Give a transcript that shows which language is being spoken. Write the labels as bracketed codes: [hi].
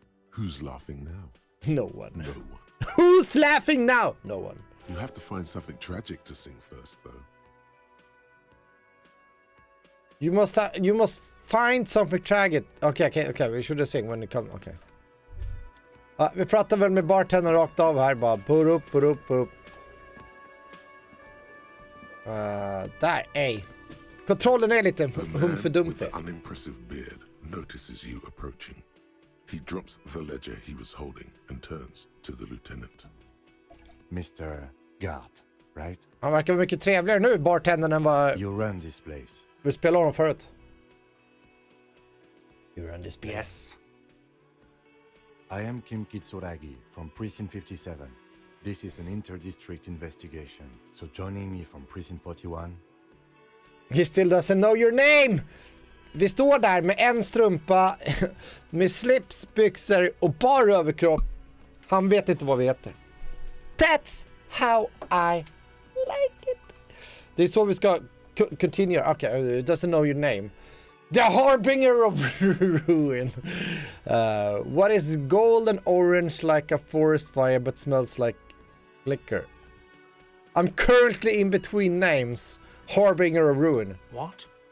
[en] Who's laughing now? No one. No one. Who's laughing now? No one. You have to find something tragic to sing first, though. You must find something tragic. Okay. We should sing when it comes. Okay. [sv] Vi pratar väl med bartendern rakt av här bara. [en] Put up. [sv] Där, ej. Kontrollen är lite humfördumpig. [en] The unimpressive beard notices you approaching. He drops the ledger he was holding and turns to the lieutenant. Mr. Gart, right? [sv] Han verkar vara mycket trevligare nu, bartendern, än vad... [en] You run this place. [sv] Vi spelade honom förut. [en] You run this place. Yes. I am Kim Kitsuragi from Precinct 57. This is an inter-district investigation. So joining me from Precinct 41. He still doesn't know your name! [sv] Vi står där med en strumpa, med slips, byxor och bara överkropp. Han vet inte vad vi heter. [en] That's how I like it. [sv] Det är så vi ska continue. [en] Okay, it doesn't know your name. The harbinger of ruin. What is gold and orange like a forest fire but smells like liquor? I'm currently in between names. Harbinger of ruin. What?